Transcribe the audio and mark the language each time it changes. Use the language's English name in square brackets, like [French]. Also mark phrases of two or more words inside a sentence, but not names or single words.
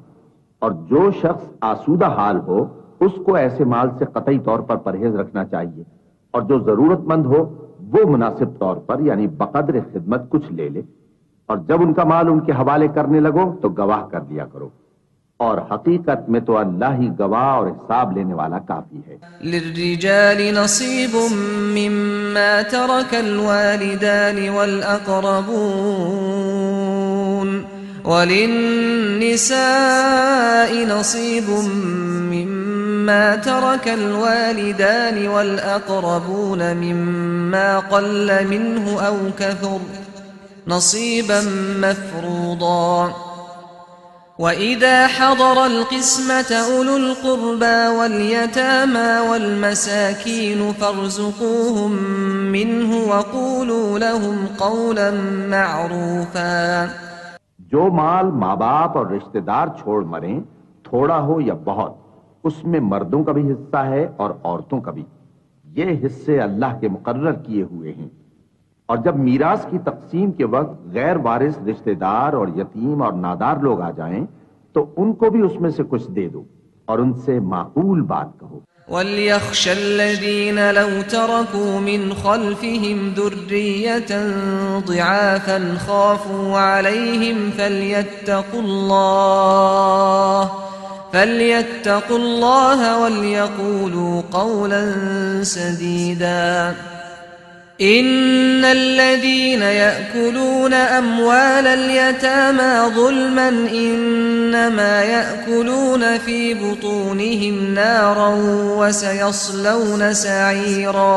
[Urdu] اور جو شخص آسودہ حال ہو اسکو ایسے مال سے قطعی طور پر پرہیز رکھنا چاہیے، اور جو ضرورتمند ہو وہ مناسب طور پر یعنی بقدر خدمت کچھ لے لے، اور جب انکا مال انکے حوالے کرنے لگو تو گواہ کر دیا کرو، اور حقیقت میں تو اللہ ہی گواہ اور حساب لینے والا کافی ہے. [Arabic] للرجال نصيب مما ترك الوالدان والأقربون وللنساء نصيب مما ترك الوالدان والأقربون مما قل منه أو كثر نصيبا مفروضا وإذا حضر القسمة أولو القربى واليتامى والمساكين فارزقوهم منه وقولوا لهم قولا معروفا. [Urdu] جو مال ماں باپ اور رشتہدار چھوڑ مریں، تھوڑا ہو یا بہت، اسمیں مردوں کا بھی حصہ ہے اور عورتوں کا بھی. یہ حصے اللہ کے مقرر کیے ہوئے ہیں، اور جب میراث کی تقسیم کے وقت غیر وارث رشتہدار اور یتیم اور نادار لوگ آ جائیں تو انکو بھی اسمیں سے کچھ دے دو اور ان سے معقول بات کہو. [Arabic] وليخش الذين لو تركوا من خلفهم ذرية ضعافا خافوا عليهم فليتقوا الله وليقولوا قولا سديدا. إن الذين يأكلون أموال اليتامى ظلما إنما يأكلون في بطونهم نارا وسيصلون سعيرا.